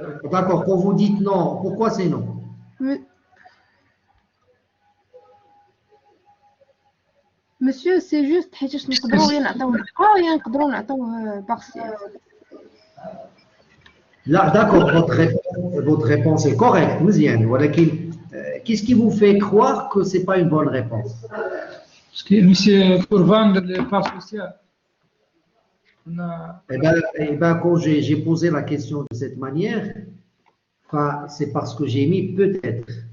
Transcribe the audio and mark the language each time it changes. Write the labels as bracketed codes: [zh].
[fr] D'accord, quand vous dites non, pourquoi c'est non? Me- Monsieur, c'est juste [ar] حيتاش نقدروا يا نعطيوه نقا يا نقدروا نعطيوه بارسيال. [fr] Là, d'accord, votre réponse est correcte, Mouziane. Qu'est-ce qui vous fait croire que ce n'est pas une bonne réponse? Parce que, monsieur, pour vendre les parts sociales, on a. Eh ben, quand j'ai posé la question de cette manière, enfin, c'est parce que j'ai mis peut-être.